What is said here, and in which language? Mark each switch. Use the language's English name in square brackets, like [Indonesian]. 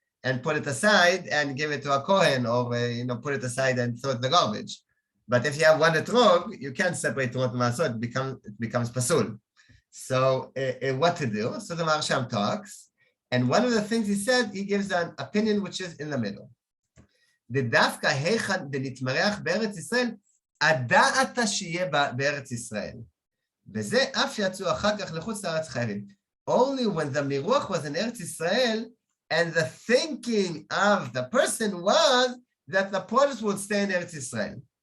[English] And put it aside and give it to a Kohen, or put it aside and throw it in the garbage. But if you have one etrog, you can't separate Terumot and Ma'aserot, it becomes pasul. So what to do? So the Maharsham talks, and one of the things he said, he gives an opinion which is in the middle. [Hebrew] דווקא היכן דנתמרח בארץ ישראל, הדעת שיהיה בארץ ישראל. וזה אף שיצאו אחר כך לחוץ לארץ חייבים. [English] Only when the miruach was in Eretz Israel, and the thinking of the person was that the produce would stay in Eretz Israel.